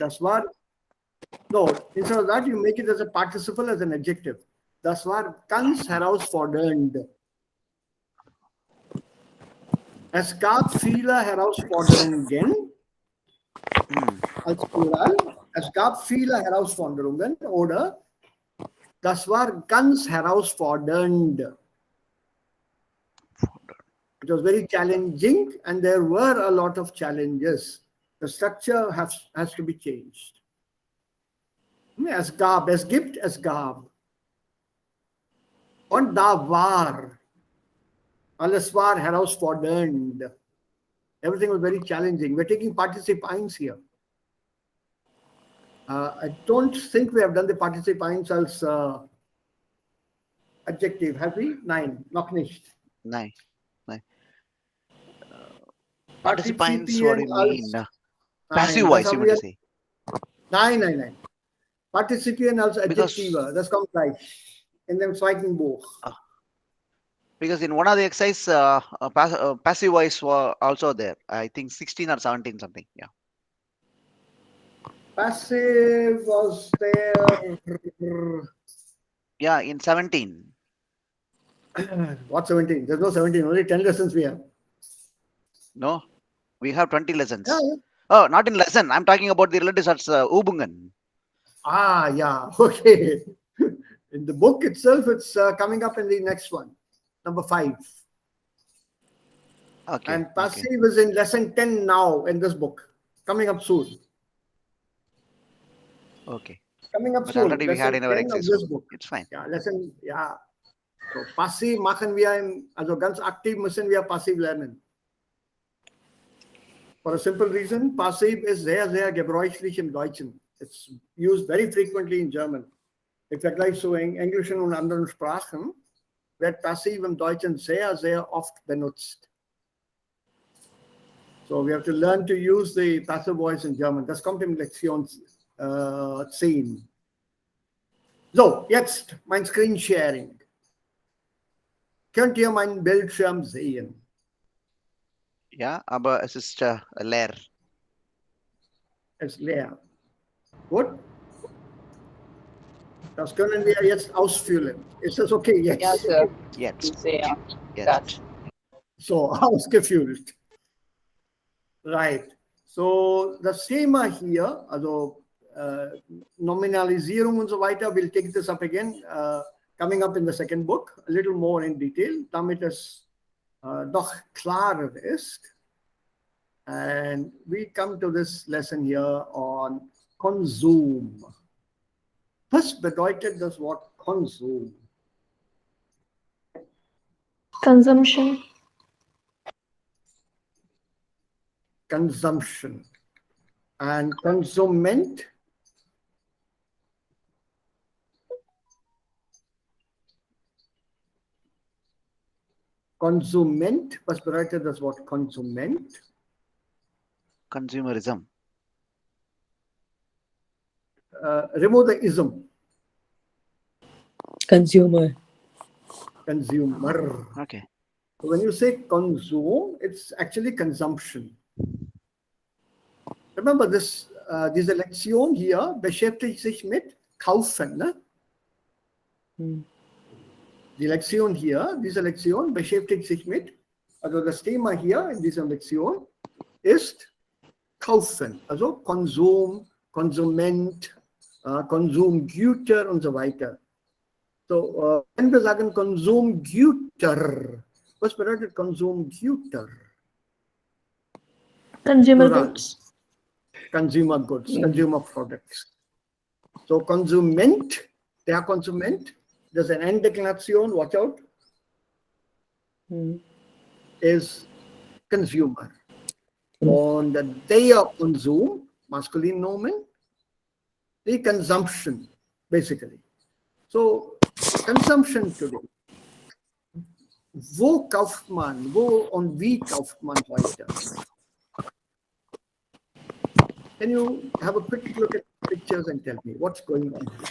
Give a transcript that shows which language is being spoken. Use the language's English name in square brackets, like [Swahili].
[German] Das war, [English] no, instead of that, you make it as a participle, as an adjective. [German] Das war ganz herausfordernd. Es gab viele Herausforderungen als Plural. Es gab viele Herausforderungen oder das war ganz herausfordernd. [English] It was very challenging and there were a lot of challenges. The structure has to be changed. [German] Es gab, es gibt, es gab. Und da war. Alles war herausfordernd. [English] Everything was very challenging. We're taking participe eins here. I don't think we have done the participe eins als adjective, have we? [German] Nein, noch nicht. Nein. [English] Participants, what do you mean? Passive voice, you mean to say? [German] Nein. Partizipien als Adjektive, das kommt gleich in dem zweiten Buch. [English] Because in one of the exercise, passive voice were also there. I think 16 or 17 something. Yeah. Passive was there. Yeah, in 17. What 17? There's no 17. Only 10 lessons we have. No, we have 20 lessons. Yeah. Oh, not in lesson. I'm talking about the relatives as Übungen. Yeah. Okay. In the book itself, it's coming up in the next one, number 5. Okay. And passive is in lesson 10 now in this book, coming up soon. Okay. Coming up But soon. already we had in our exercise. This book. It's fine. Yeah. [German] So passiv machen wir, also ganz aktiv müssen wir passiv lernen. [English] For a simple reason, passiv is [German] sehr, sehr gebräuchlich im Deutschen. [English] It's used very frequently in German. [German] Im Vergleich zu Englischen und anderen Sprachen wird passiv im Deutschen sehr, sehr oft benutzt. [English] So we have to learn to use the passive voice in German. [German] Das kommt in Lektion 10. So, jetzt mein Screen-Sharing. Könnt ihr meinen Bildschirm sehen? Ja, aber es ist leer. Es ist leer. Gut. Das können wir jetzt ausfüllen. Ist das okay jetzt? Ja, Sir. Jetzt. Sehr. Jetzt. So, ausgefüllt. Right. So, das Thema hier, also Nominalisierung und so weiter, [English] we'll take this up again, coming up in the second book, a little more in detail, [German] damit es doch klarer ist. [English] And we come to this lesson here on consume. [German] Was bedeutet das Wort Konsum? [English] Consumption. Consumption. And Konsument? [German] Konsument. Was bedeutet das Wort Konsument? [English] Consumerism. Remove the ism. Consumer. Consumer. Okay. So when you say consume, it's actually consumption. Remember this, [German] diese Lektion hier beschäftigt sich mit kaufen. Ne? Die Lektion hier, diese Lektion beschäftigt sich mit, also das Thema hier in dieser Lektion ist kaufen, also Konsum, Konsument, Konsumgüter und so weiter. So, wenn wir sagen Konsumgüter, was bedeutet Konsumgüter? [English] Consumer Plural. goods. Consumer goods, consumer products. [German] So Konsument, der Konsument, das ist eine Enddeklination, [English] watch out, is consumer. [German] Und der Konsum, [English] masculine nomen, the consumption, basically. So, consumption today. [German] Wo kauft man, wo und wie kauft man heute? [English] Can you have a quick look at pictures and tell me what's going on?